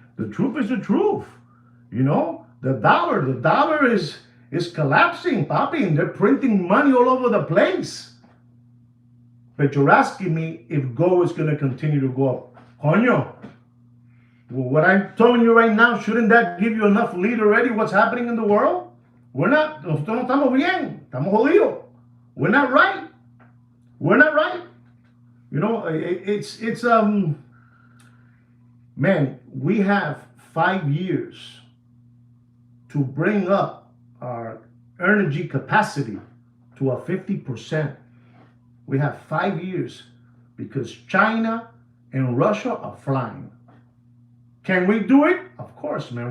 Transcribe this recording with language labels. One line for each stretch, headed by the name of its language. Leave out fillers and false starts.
English: The truth is the truth. The dollar is collapsing, papi, and they're printing money all over the place. But you're asking me if gold is going to continue to go up. Coño. Well, what I'm telling you right now, shouldn't that give you enough lead already what's happening in the world?
Spanish: Nosotros no estamos bien, estamos jodidos.
English: We're not right. We're not right. It's man, we have 5 years to bring up our energy capacity to a 50%. We have 5 years because China and Russia are flying. Can we do it? Of course, man.